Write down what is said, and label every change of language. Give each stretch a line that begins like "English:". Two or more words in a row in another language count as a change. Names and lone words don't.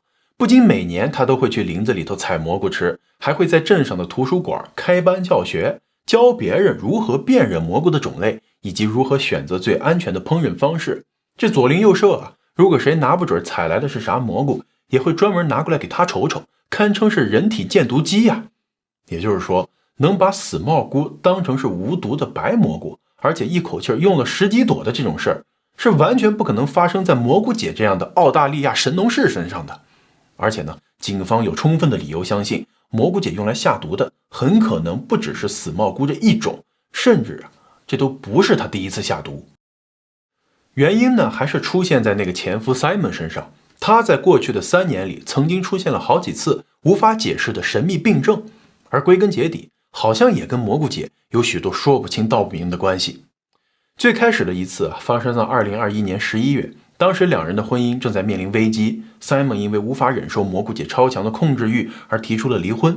Chinese: 不僅每年她都會去林子裡頭採蘑菇吃，還會在鎮上的圖書館開班教學，教別人如何辨認蘑菇的種類，以及如何選擇最安全的烹飪方式。這左鄰右舍啊，如果誰拿不準採來的是啥蘑菇，也會專門拿過來給他瞅瞅，堪稱是人體鑑毒機呀。也就是說，能把死帽菇當成是無毒的白蘑菇，而且一口氣用了10幾朵的這種事兒，是完全不可能發生在蘑菇姐這樣的澳大利亞神農氏身上的。而且呢，警方有充分的理由相信，蘑菇姐用來下毒的很可能不只是死帽菇這一種，甚至這都不是她第一次下毒。原因呢，還是出現在那個前夫 Simon 身上。他在過去的3年裡，曾經出現了好幾次無法解釋的神秘病症，而歸根結底，好像也跟蘑菇姐有許多說不清道不明的關係。最開始的一次發生在2021年11月，當時2人的婚姻正在面臨危機。Simon 因為無法忍受蘑菇姐超強的控制慾而提出了離婚。